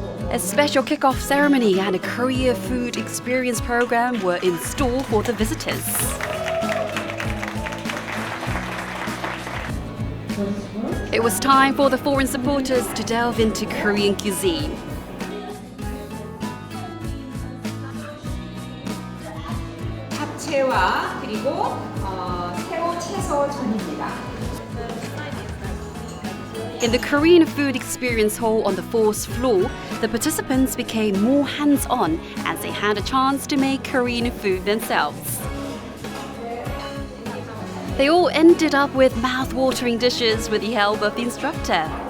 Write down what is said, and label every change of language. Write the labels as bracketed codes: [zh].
[en] A special kick-off ceremony and a Korea food experience program were in store for the visitors. It was time for the foreign supporters to delve into Korean cuisine. [ko] 잡채와 그리고 새우 채소 전입니다. [en] In the Korean food experience hall on the 4th floor, the participants became more hands-on as they had a chance to make Korean food themselves. They all ended up with mouth-watering dishes with the help of the instructor.